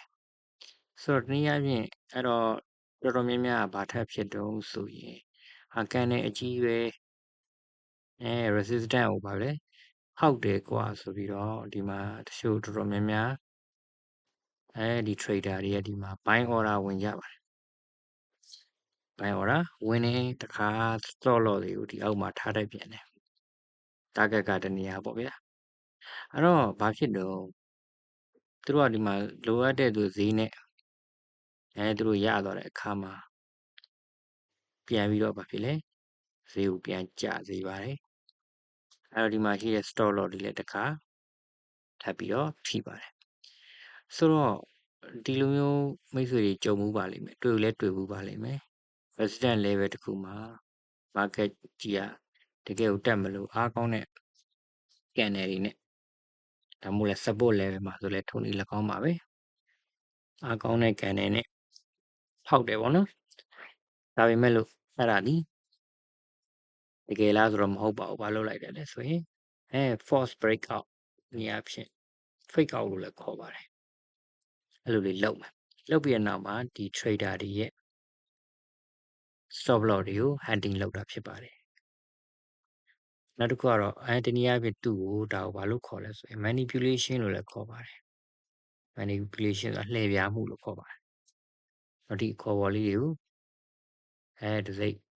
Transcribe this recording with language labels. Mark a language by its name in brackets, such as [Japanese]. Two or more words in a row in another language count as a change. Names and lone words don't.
[Burmese] ဆိုတော့တနည်းအားဖြင့်အဲ့တော့တော်တော်များများဘာထပ်ဖြစ်တုံးဆိုရင်candle အကြီးပဲresistance ကိုပါလေဟောက်တယ်ကွာဆိုပြီးတော့ဒီမှာတချို့တော်တော်များများဒီ trader တွေကဒီမှာ [English] buy order [Burmese] ဝင်ကြပါတယ် [English] buy order [Burmese] ဝင်နေတ ခါ [English] stop loss [Burmese] တွေကိုဒီအောက်မှာထားတတ်ပြန်တယ် target ကတနေရာပေါ့ဗျာအဲ့တော့ဘာဖြစ်တော့သူတို့ကဒီမှာလိုအပ်တဲ့သူဈေးနဲ့သူတို့ရသွားတဲ့အခါမှာပြန်ပြီးတော့ဘာဖြစ် လဲဈေးကိုပြန်ကျစေပါတယ်အဲ့တော့ဒီမှာရှိတဲ့ [English] stop loss [Burmese] တွေလည်းတခါထပ်ပြီးတော့ထိပါတယ်ဆိုတော့ဒီလိုမျိုးမိတ်ဆွေတွေ ကြုံမှုပါလိမ့်မယ်တွေ့လဲတွေ့မှုပါလိမ့်မယ် [English] resistance level [Burmese] တခုမှာ market ကြီးကတကယ်ကိုတက်မ လို့အားကောင်းတဲ့ candle တွေနဲ့ဒါမှမဟုတ်လဲ [English] support level [Burmese] မှာဆိုလဲထုံနေ၎င်းပါပဲအားကောင်းတဲ့ candle နဲ့ဖောက်တယ်ပေါ့နော်ဒါပေမဲ့လို့အဲ့ဒါဒီတကယ်လားဆိုတော့မဟုတ်ပါဘူးဘာလို့လိုက်တယ်လဲဆိုရင် [English] false breakout [Burmese] နေရာဖြင့် [English] fake out [Burmese] လို့လည်းခေါ်ပါတယ်အဲ့လိုလေးလုပ်မယ်လုပ်ပြီးတဲ့နောက်မှာဒီ trader တွေရဲ့ [English] stop loss [Burmese] တွေကို hunting လုပ်တာဖြစ်ပါတယ်နောက်တစ်ခုကတော့တနည်းအားဖြင့်သူ့ကိုဒါကိုဘာလို့ခေါ်လဲဆိုရင် manipulation လို့လည်းခေါ်ပါတယ် manipulation ဆိုတာလှည့်ပြားမှုလို့ခေါ်ပါတယ်တော့ဒီခေါ်ပေါ်လေးတွေကိုတစ်စိတ်